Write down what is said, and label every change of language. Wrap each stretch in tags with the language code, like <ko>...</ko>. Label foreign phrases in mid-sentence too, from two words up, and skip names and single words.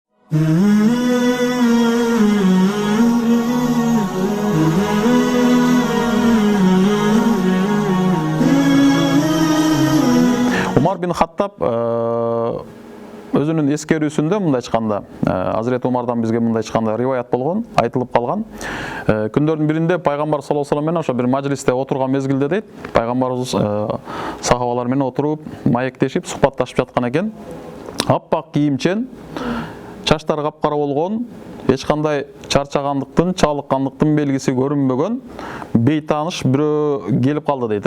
<ky>Умар бин Хаттаб өзүнүн эскерүүсүндө мындай айтканда, Азирет Умардан бизге мындай айтканда риваят болгон, айтылып калган. Күндөрдүн биринде пайгамбар</ky> <ar>صلى الله عليه وسلم</ar> <ky>менен ошо бир мажлисте отурган мезгилде дейт, пайгамбарыбыз сахабалар менен отуруп, маектешип, сухбатташып жаткан экен. Аппак кийимчен, чачтары капкара болгон, эч кандай чарчагандыктын, чалыккандыктын белгиси көрүнбөгөн бейтааныш бирөө келип калды дейт.</ky>